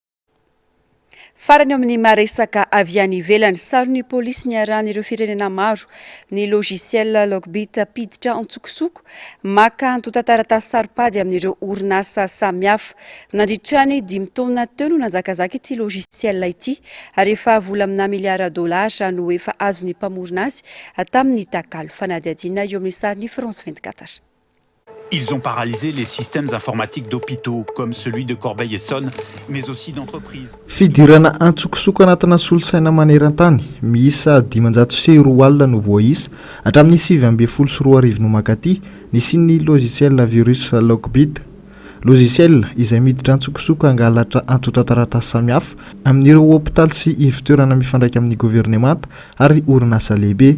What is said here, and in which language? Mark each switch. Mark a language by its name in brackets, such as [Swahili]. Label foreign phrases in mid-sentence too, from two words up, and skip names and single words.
[Malagasy] Farany amin'ny maresaka avy any ivelany saron'ny polisy niarahan'ireo firenena maro ny logiciel Logbit piditra antsokosoko maka antotan-taratasy saropady amin'ireo orinasa samihafa. Nandritrany 5 taona teo no nanjakazaka ity logiciel ity ary efa vola amina miliara $, no efa azony mpamorona azy tamin'ny takalo. Fanadiadiana eo amin'ny sariny France 24. [French] Ils ont paralysé les systèmes informatiques d'hôpitaux comme celui de Corbeil-Essonnes, mais aussi d'entreprises. [Malagasy] Fidirana antsokosoko anatina solosaina maneran-tany miisa 502 alina no voaisa hatramin'ny 7 no makaty nisy [French] logiciel virus [Malagasy] Logbit. Logiciel izay miditra antsokosoko angalatra antotan-taratasy samihafa amin'ireo hôpitaly sy ivitoerana mifandraika amin'ny gouvernemanta ary orinasa lehibe.